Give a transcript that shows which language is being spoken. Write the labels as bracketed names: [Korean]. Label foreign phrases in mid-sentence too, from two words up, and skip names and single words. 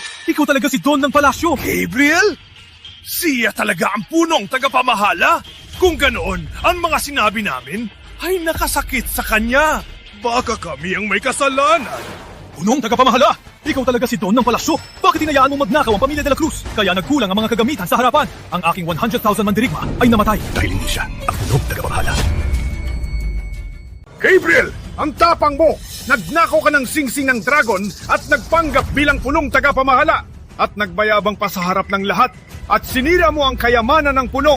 [Filipino] Ikaw talaga si Don ng palasyo. Gabriel? Siya talaga ang punong tagapamahala? Kung ganoon, ang mga sinabi namin ay nakasakit sa kanya. Baka kami ang may kasalanan. Punong tagapamahala! Ikaw talaga si Don ng palasyo. Bakit hinayaan mo magnakaw ang pamilya de la Cruz? Kaya nagkulang ang mga kagamitan sa harapan. Ang aking 100,000 mandirigma ay namatay. Dahil hindi siya ang punong tagapamahala. Gabriel, ang tapang mo! Nagnakaw ka ng sing-sing ng dragon at nagpanggap bilang punong tagapamahala. At nagbayabang pa sa harap ng lahat at sinira mo ang kayamanan ng punong.